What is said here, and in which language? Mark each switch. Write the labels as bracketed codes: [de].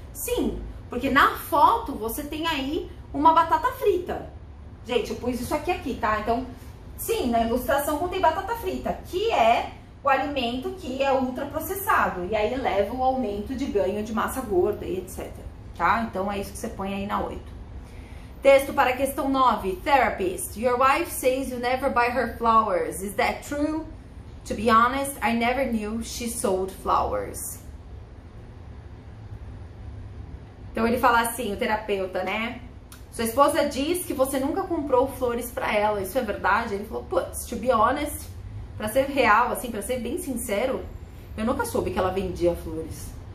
[pt] Sim, porque na foto você tem aí uma batata frita. Gente, eu pus isso aqui, tá? Então, sim, na ilustração contém batata frita, que é o alimento que é ultraprocessado. E aí leva o aumento de ganho de massa gorda e etc. Tá? Então é isso que você põe aí na 8. Texto para a questão 9. Therapist. [en] Your wife says you never buy her flowers. Is that true? To be honest, I never knew she sold flowers. [pt] Então ele fala assim, o terapeuta, né? Sua esposa diz que você nunca comprou flores pra ela. Isso é verdade? Ele falou, putz, [en] to be honest, [pt] pra ser real, assim, pra ser bem sincero, eu nunca soube que ela vendia flores.